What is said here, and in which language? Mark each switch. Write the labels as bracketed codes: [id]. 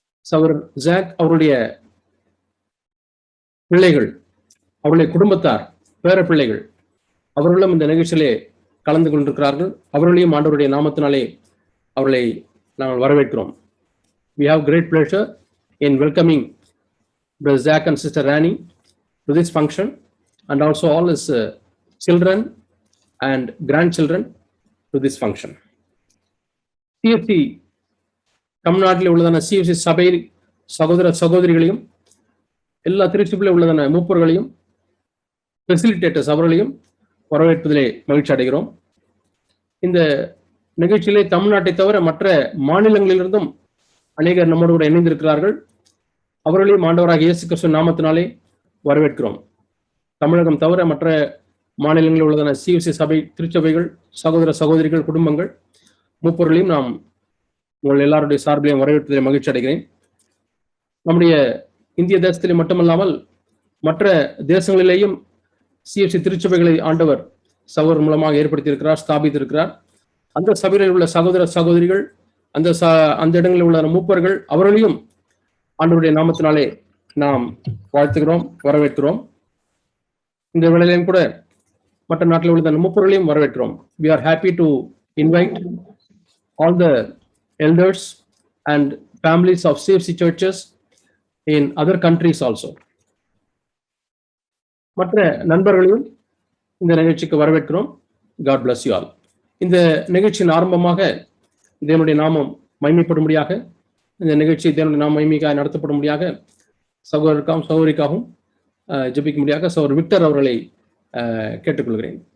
[ta] சகோதரர் ஜாக் அவருடைய பிள்ளைகள், அவருடைய குடும்பத்தார், பேர பிள்ளைகள் அவர்களும் இந்த நிகழ்ச்சியிலே கலந்து கொண்டிருக்கிறார்கள். அவர்களையும் ஆண்டவருடைய நாமத்தினாலே அவர்களை நாங்கள் வரவேற்கிறோம். [en] We have great pleasure in welcoming Brother Zach and Sister Rani to this function and also all his children and grandchildren to this function. [ta] CFC தமிழ்நாட்டில் உள்ளதான CFC சபை சகோதர சகோதரிகளையும் எல்லா திருச்சபையில் உள்ளதான மூப்பர்களையும் ஃபெசிலிட்டேட்டர்ஸ் அவர்களையும் வரவேற்பதிலே மகிழ்ச்சி அடைகிறோம். இந்த நிகழ்ச்சியிலே தமிழ்நாட்டை தவிர மற்ற மாநிலங்களிலிருந்தும் அநேகர் நம்மோடு கூட இணைந்திருக்கிறார்கள். அவர்களையும் ஆண்டவராக இயேசு கிறிஸ்து நாமத்தினாலே வரவேற்கிறோம். தமிழகம் தவிர மற்ற மாநிலங்களில் உள்ளதான CFC சபை திருச்சபைகள் சகோதர சகோதரிகள் குடும்பங்கள் மூப்பர்களையும் நாம் உங்கள் எல்லாருடைய சார்பிலையும் வரவேற்பதிலே மகிழ்ச்சி அடைகிறேன். நம்முடைய இந்திய தேசத்திலே மட்டுமல்லாமல் மற்ற தேசங்களிலேயும் CFC திருச்சபைகளை ஆண்டவர் சகோதரர் மூலமாக ஏற்படுத்தியிருக்கிறார், ஸ்தாபித்திருக்கிறார். அந்த சபையில் உள்ள சகோதர சகோதரிகள், அந்த இடங்களில் உள்ள மூப்பர்கள் அவர்களையும் ஆண்டவருடைய நாமத்தினாலே நாம் வாழ்த்துகிறோம், வரவேற்கிறோம். இந்த வேளையிலும் கூட மற்ற நாட்டில் உள்ள மூப்பர்களையும் வரவேற்கிறோம். [en] We are happy to invite all the elders and families of CFC churches in other countries also. [ta] மற்ற நண்பர்களையும் இந்த நிகழ்ச்சிக்கு வரவேற்கிறோம். [en] God bless you all. [ta] இந்த நிகழ்ச்சியின் ஆரம்பமாக தேவனுடைய நாமம் மகிமைப்படும்படியாக, இந்த நிகழ்ச்சி தேவனுடைய நாம மகிமைக்காக நடத்தப்படும்படியாக சகோதரருக்காகவும் சகோதரிக்காகவும் ஜெபிக்கும்படியாக சகோதரர் விக்டர் அவர்களை கேட்டுக்கொள்கிறேன்.